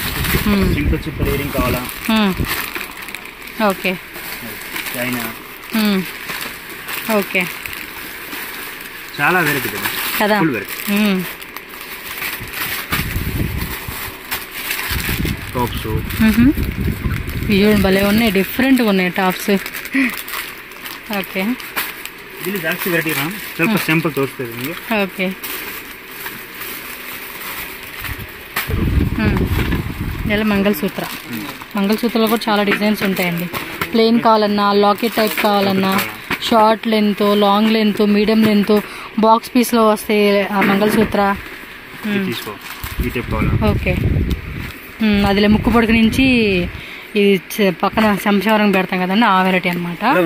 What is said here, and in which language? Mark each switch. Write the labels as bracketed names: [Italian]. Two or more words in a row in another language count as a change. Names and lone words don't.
[English] okay okay, [Telugu] చాలా వెరైటీ కదా. టాప్స్ ఇవి భలే ఉన్నాయి, డిఫరెంట్గా ఉన్నాయి టాప్స్. ఓకే, [Kannada] ಇಲ್ಲಿ ಜಾಸ್ತಿ [English] variety ma'am, [Kannada] ಸ್ವಲ್ಪ ಸ್ಯಾಂಪಲ್ ತೋರಿಸ್ತಾ ಇದ್ದೀನಿ ನಿಮಗೆ. ಓಕೆ, [Telugu] ఇలా మంగళసూత్రాలు కూడా చాలా డిజైన్స్ ఉంటాయండి. ప్లెయిన్ కావాలన్నా, [English] locket type [Telugu] కావాలన్నా, [English] short length, long length, medium length, box piece [Telugu] వస్తాయి ఆ మంగళసూత్ర. ఓకే, అదిలే ముక్కు పొడుగు నుంచి ఇది పక్కన శంషవరం పెడతాం కదండి, ఆ వెరైటీ అనమాట.